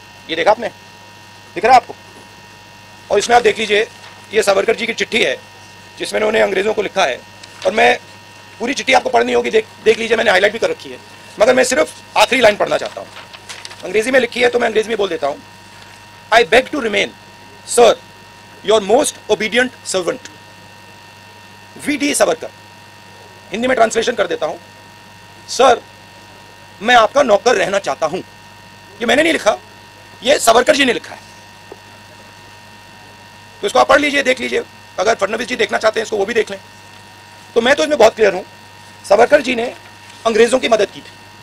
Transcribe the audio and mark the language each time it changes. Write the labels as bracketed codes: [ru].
[hi] ये देखा आपने, दिख रहा है आपको? और इसमें आप देख लीजिए, ये सावरकर जी की चिट्ठी है जिसमें उन्होंने अंग्रेजों को लिखा है। और मैं पूरी चिट्ठी आपको पढ़नी होगी, देख लीजिए, मैंने हाईलाइट भी कर रखी है, मगर मैं सिर्फ आखिरी लाइन पढ़ना चाहता हूँ। अंग्रेजी में लिखी है तो मैं अंग्रेजी में बोल देता हूँ। [en] I beg to remain Sir, your most obedient servant, V.D. [hi] Savarkar. Hindi में ट्रांसलेशन कर देता हूं, सर मैं आपका नौकर रहना चाहता हूं। ये मैंने नहीं लिखा, ये सावरकर जी ने लिखा है। तो इसको आप पढ़ लीजिए, देख लीजिए, अगर फडणवीस जी देखना चाहते हैं इसको वो भी देख लें। तो मैं तो इसमें बहुत क्लियर हूं, सावरकर जी ने अंग्रेजों की मदद की थी।